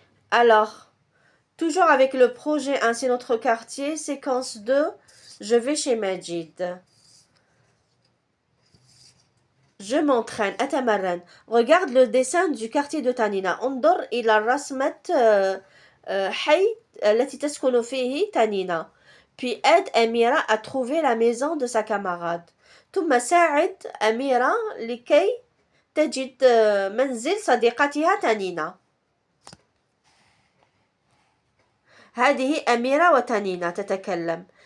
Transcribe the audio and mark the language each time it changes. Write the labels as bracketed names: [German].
[French] Alors, toujours avec le projet Ainsi notre quartier, séquence 2, je vais chez Majid. Je m'entraîne. [Arabic] أتمرن. [French] Regarde le dessin du quartier de Tanina. [Arabic] انظر إلى رسمة حي التي تسكن فيه تانينا. [French] Puis aide Amira à trouver la maison de sa camarade. [Arabic] ثم ساعد أميرة لكي تجد منزل صديقتها تانينا. هذه أميرة وتانينا تتكلم.